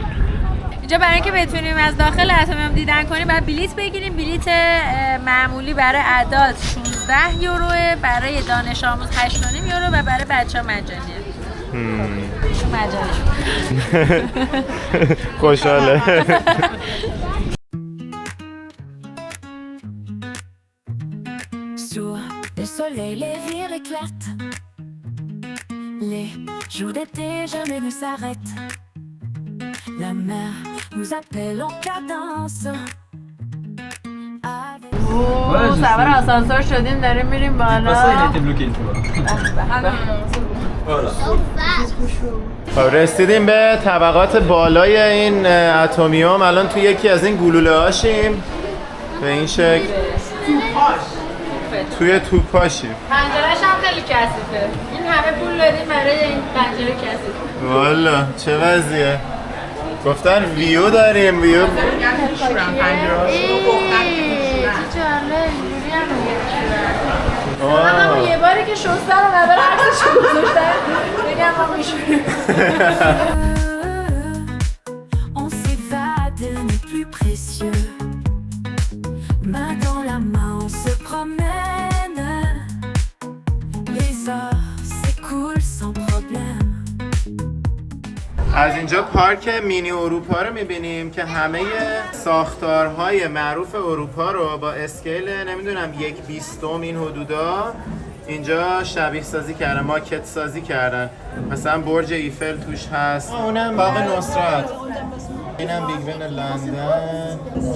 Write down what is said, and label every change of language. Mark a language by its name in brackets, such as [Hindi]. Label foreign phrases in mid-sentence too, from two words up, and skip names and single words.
[Persian] اینجا برای اینکه بتونیم از داخل اتمیوم دیدن کنیم باید بلیت بگیریم. بلیت معمولی برای اعداد 16 یوروه، برای دانش آموز 8.5 یورو و برای بچه‌ها مجانیه. ایشون مجانیه. خوشحاله. [French] Sous le soleil, les rires éclatent. Les jours d'été jamais ne s'arrêtent. La mer nous appelle en cadence. [Persian] سوار آسانسور شدیم داریم میریم بالا. رسیدیم به طبقات بالای این اتمیوم. الان تو یکی از این گلوله هاشیم به این شکل توی توپاشیم. پنجره‌ش هم خیلی کثیفه. این همه پول دادیم برای این پنجره کثیف. والا چه وضعیه؟ گفتن ویو داریم. ویو همون یه باری که شستن و نظر عکسشو گذاشتن بگم ما میشونیم. [French] On s'évade, n'est plus précieux. Main dans la main, on se promène. Les heures s'écoulent sans problème. [Persian] از اینجا پارک مینی اروپا رو میبینیم که همه ساختارهای معروف اروپا رو با اسکیل نمیدونم 1/20 این حدودا اینجا شبیه سازی کردن، ماکت سازی کردن. مثلا برج ایفل توش هست، اونم باغ نصرت، اینم بیگ بن لندن.